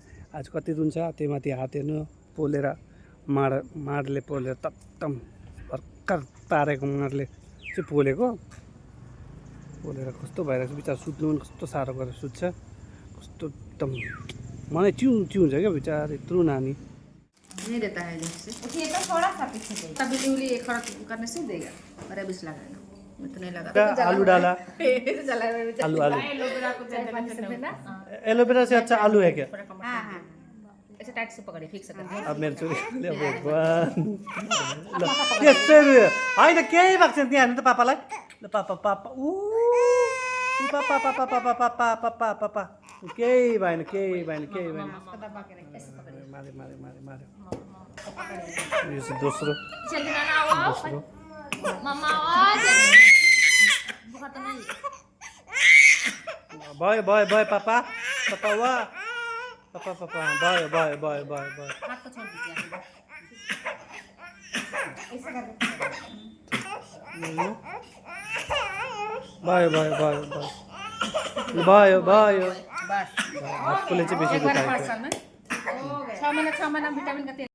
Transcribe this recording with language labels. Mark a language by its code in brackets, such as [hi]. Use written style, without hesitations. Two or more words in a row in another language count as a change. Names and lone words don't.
[ne] आज कति रुन्छ त्यही माथि हात हेर्नु पोलेर, माडले पोलेर तत्तम भर्खर तारेको माडले चाहिँ पोलेर कस्तो भइरहेको छ बिचारा। सुत्नु पनि कस्तो साह्रो गरेर सुत्छ, कस्तो एकदम मलाई च्यु हुन्छ क्या बिचारा। यत्रो नानी [hi] नहीं देता है जैसे ये तो थोड़ा सा पीछे देगा, तभी उंगली खड़ा करने से देगा। और अब इस लगाना मैं तो नहीं लगा। आलू डाला, आलू एलोवेरा को देना। एलोवेरा से अच्छा आलू है क्या? हाँ हाँ ऐसे टाइट से पकड़े, फिक्स कर। [ne] अब मेरो छोरी होइन केही भएको छैन त्यहाँ। हेर्नु त पापालाई, ल पापा पापा ऊ पापा पापा पापा पापा पापा पापा केही भएन, केही भएन, केही भएन। मारे मारे मारे मारे। यो चाहिँ दोस्रो भयो भयो भयो पापा पापा वा पापा पापा भयो भयो भयो भयो भयो। [hi] हाथ को छोड़ दीजिए ऐसे कर। [ne] भयो भयो भयो भयो भयो। बस हातकोले चाहिँ बेसी दुखाएको। [hi] 6 महीना विटामिन का तेल